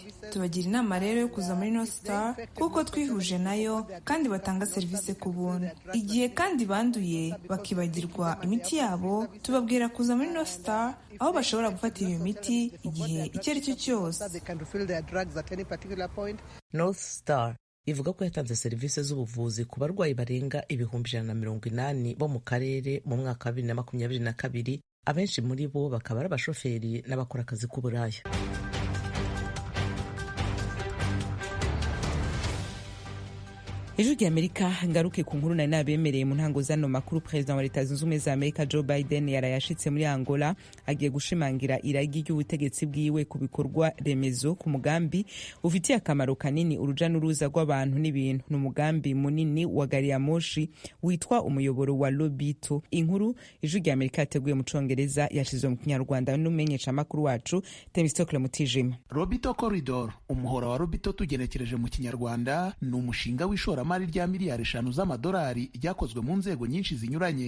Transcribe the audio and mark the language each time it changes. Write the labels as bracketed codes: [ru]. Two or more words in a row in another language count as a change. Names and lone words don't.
[rw] Tubagira inama rero yo kuza muri North Star kuko twihuje nayo kandi batanga serivisi ku buntu. Igihe kandi banduye bakibagirwa imiti yabo, tubabwira kuza muri North Star aho bashobora gufatira iyo miti igihe icyo ari cyo cyose. North Star ivuga ko yatanze serivisi z'ubuvuzi ku barwayi barenga 180 bo mu karere mu mwaka wa 2022. Abenshi muri bo bakaba ari abashoferi n'abakora akazi k'uburaya. [rn] Ijwi ry'Amerika ngaruke ku nkuru nari nabemereye mu ntango zano makuru. Perezida wa Leta Zunze Ubumwe za Amerika Joe Biden yarayashitse muri Angola, agiye gushimangira iragi ry'ubutegetsi bwiwe ku bikorwa remezo ku mugambi ufitiye akamaro kanini uruja n'uruza rw'abantu n'ibintu. N'umugambi munini wa gari ya moshi witwa umuyoboro wa Lobito. Inkuru Ijwi ry'Amerika yateguye mu Congereza yashizwe mu Kinyarwanda n'umenyesha makuru wacu Temistokle Mutijima. [rw] Lobito Corridor, umuhora wa Lobito tugenekereje mu Kinyarwanda, ni umushinga w'ishora mari rya miliyari 5 z'amadolari ryakozwe mu nzego nyinshi zinyuranye.